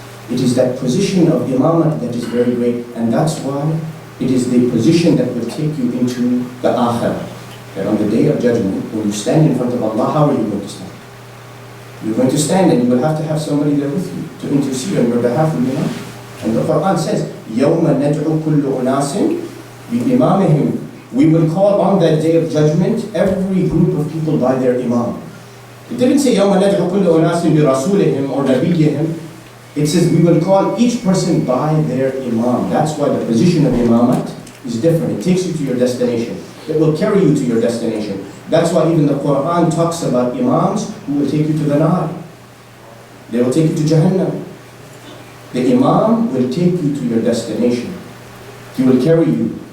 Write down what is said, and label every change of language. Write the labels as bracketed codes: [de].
[en] It is that position of imamah that is very great, and that's why it is the position that will take you into the akhirah. That on the day of judgment, when you stand in front of Allah, how are you going to stand? You're going to stand and you will have to have somebody there with you to intercede on your behalf with imam. And the Quran says, [ar] يَوْمَ نَدْعُ كُلُّ أُنَاسٍ بِإِمَامِهِمْ. [en] We will call on that day of judgment every group of people by their imam. It didn't say [ar] يَوْمَ نَدْعُ كُلُّ أُنَاسٍ بِرَسُولِهِمْ or نَبِيِّهِمْ. [en] It says we will call each person by their imam. That's why the position of imamat is different. It takes you to your destination. It will carry you to your destination. That's why even the Quran talks about imams who will take you to the nar. They will take you to Jahannam. The imam will take you to your destination. He will carry you.